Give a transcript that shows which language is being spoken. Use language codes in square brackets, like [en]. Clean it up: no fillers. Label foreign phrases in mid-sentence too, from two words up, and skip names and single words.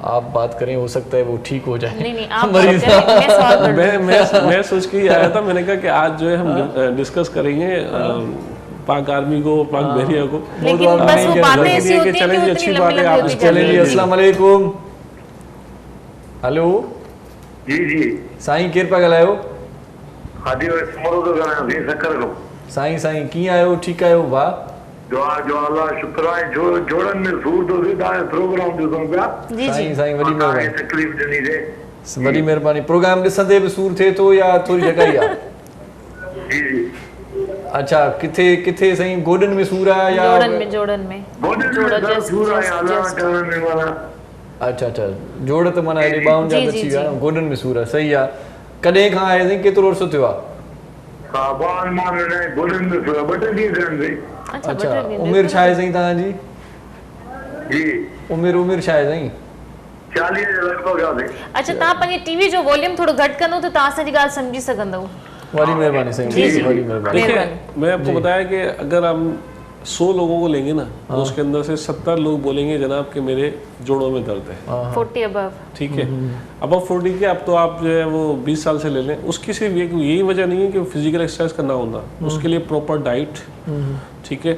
[ur] آپ بات کریں، ہو سکتا ہے وہ ٹھیک ہو جائے. نہیں، آپ مریض میں سوچ کے ہی آیا تھا، میں نے کہا کہ آج جو ہے ہم ڈسکس کریں گے پاک آرمی کو، پاک بحریہ کو, لیکن بس وہ باتیں ایسی ہوتی ہیں کہ چلیں گے، اچھی بات ہے۔ آپ چلیں گے. [ar] السلام علیکم. [ur] हेलो جی [sd] साईं, केर पिया ॻाल्हायो? हादी समरो तो ॻाल्हायां थी सकर को। साईं कीअं आहियो? ठीकु आहियो भाउ? जो अल्लाह शुक्र आहे, जो जोड़न में सूर तो थी, तव्हांजो प्रोग्राम ॾिसूं पिया। साईं वॾी महिरबानी, तकलीफ़ ॾिनी थे, वॾी महिरबानी। प्रोग्राम ॾिसंदे बि सूर थिए थो या थोरी जॻह ई आहे? जी। अच्छा, किथे साईं? गोॾनि में सूर आहे या जोड़न में सूर आहे? अल्लाह चवण में वाला। अच्छा, जोड़ त माना हेॾे ॿाहुनि जा अची विया, गोॾनि में सूर आहे। सही आहे। कॾहिं खां आहे साईं? केतिरो अर्सो थियो आहे? अच्छा, उमिरि छा आहे साईं तव्हांजी? उमिरि छा आहे साईं? 40 जे लॻभॻि आहे। अच्छा, तव्हां पंहिंजे टीवी जो वॉल्यूम थोरो घटि कंदो त तव्हां असांजी ॻाल्हि सम्झी सघंदव। [ur] بڑی مہربانی سائیں، بڑی مہربانی. میں آپ کو بتایا کہ اگر ہم 100 لوگوں کو لیں گے نا، تو اس کے اندر سے 70 لوگ بولیں گے جناب کہ میرے جوڑوں میں درد ہے. 40 अबव, ٹھیک ہے. اب 40 کے اب تو آپ جو ہے وہ 20 سال سے لے لیں، اس کی صرف یہی وجہ نہیں ہے کہ [en] physical exercise [ur] کرنا ہوتا، اس کے لیے [en] proper diet, [ur] ٹھیک ہے.